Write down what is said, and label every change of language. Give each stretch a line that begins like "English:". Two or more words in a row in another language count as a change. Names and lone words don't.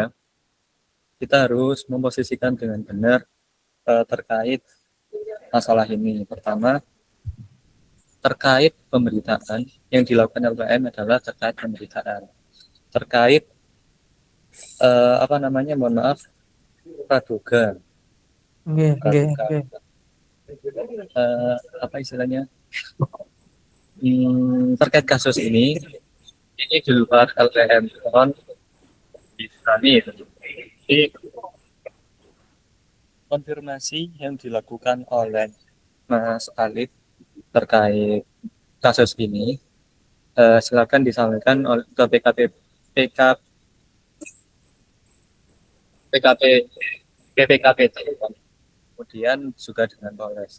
Indonesian: ya, kita harus memposisikan dengan benar terkait masalah ini. Pertama, terkait pemberitaan yang dilakukan LPM adalah terkait pemberitaan. Terkait apa namanya, mohon maaf, praduga,
Javanese: Nggih, nggih,
Indonesian: praduga.
Javanese: nggih.
Indonesian: Apa istilahnya? Terkait kasus ini di luar LPM mohon dipahami. Jadi konfirmasi yang dilakukan oleh Mas Alif terkait kasus ini silakan disampaikan oleh ke PKP PK, PKP PPKPT kemudian juga dengan Polres.